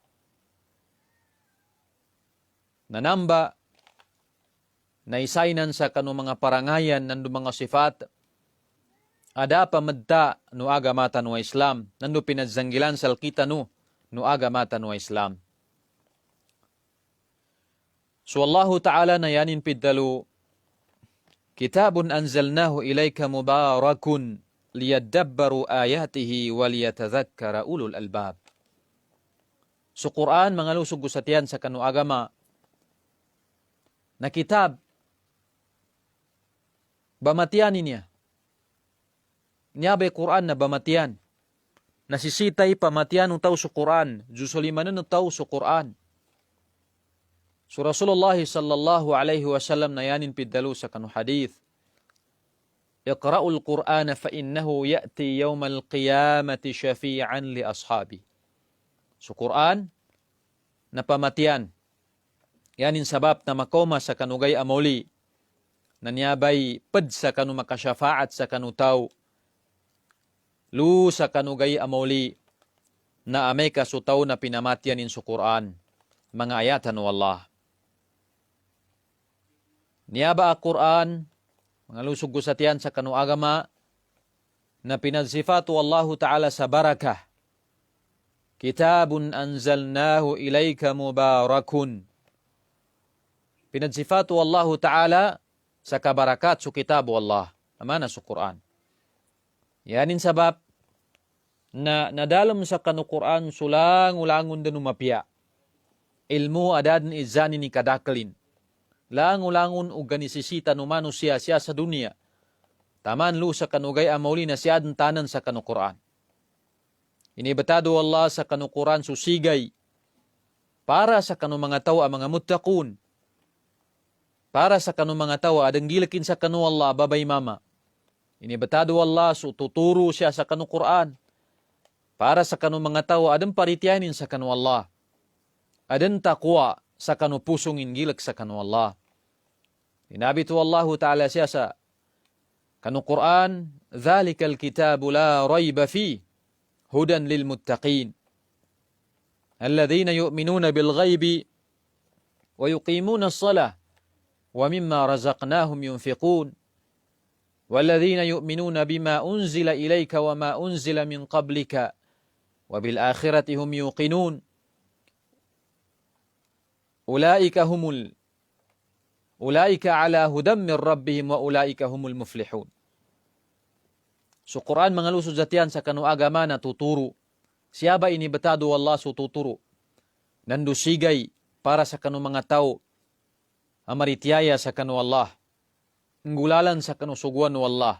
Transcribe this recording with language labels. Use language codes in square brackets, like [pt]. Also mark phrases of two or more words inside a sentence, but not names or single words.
[mdh] Nanamba naisainan sa kanu mga parangayan nandu mga sifat. Ada pamadta no agamatan wa Islam. Nandu pinadzanggilan salkita no agamatan wa Islam. So Allah Ta'ala na yanin piddalu, [ar] كتاب أنزلناه إليك مبارك ليدبروا آياته وليتذكر أولو الألباب. [mdh] So Quran mga lusog gusatian sa kanu agama na kitab bamatian niya. Niyabay Quran na bamatian. Nasisitay pamatian ng tao sa Quran. Jusulimanan ng tao sa Quran. So Rasulullah [ar] صلى الله عليه وسلم [mdh] na yanin piddalu sa kanu hadith. [ar] اقرءوا القرآن فإنه يأتي يوم القيامة شفيعا لأصحابه. [mdh] So Quran na pamatian. Yanin sabab na makoma sa kanugay amoli. Na niyabay pad sa kanu makasyafaat sa kanu tao. Lu sa kanugay amoli na amay kasutaw na pinamatianin sa Quran. Mga ayatan wa Allah. Niyaba ang Quran, mga lusog gusatian sa kanu agama, na pinagsifatu [ar] الله تعالى [mdh] sa barakah. [ar] كتاب أنزلناه إليك مبارك. [mdh] Pinagsifatu [ar] الله تعالى [mdh] sa kabarakat sa kitabu Allah. Amana sa Quran. Yanin sabab na nadalam sa kanu Quran sulang-ulangon din umapya. Ilmu adad ni izani ni kadakalin. Lang-ulangon o ganisisita numano siya sa dunia. Taman lu sa kanugay amauli na siya tanan sa kanu Quran. Inibatado Allah sa kanu Quran susigay para sa kanu mga tao ang mga muttaqun. Para sa kanu mga tao adang gilakin sa kanu Allah babay mama. Inibatado Allah so tuturo siya sa kanu Quran. Para sa kanu mga tao adang paritianin sa kanu Allah. Adang takwa sa kanu pusong ingilak sa kanu Allah. Inabitu [ar] الله تعالى [mdh] siya sa kanu Quran, [ar] ذلك الكتاب لا ريب فيه هدى للمتقين. الذين يؤمنون بالغيب, ويقيمون الصلاة ومما رزقناهم ينفقون والذين يؤمنون بما أنزل إليك وما أنزل من قبلك وبالآخرة هم يوقنون أولئك على هدى من ربهم وأولئك هم المفلحون. [mdh] So Quran mengalusud zatian sa kanu agama na tuturo. Siaba ini betado Allah su tuturo. Nandu sigay para sa kanu mga tao. Amaritiaya sa kanu Allah. Ngulalan sa kanu suguan Allah.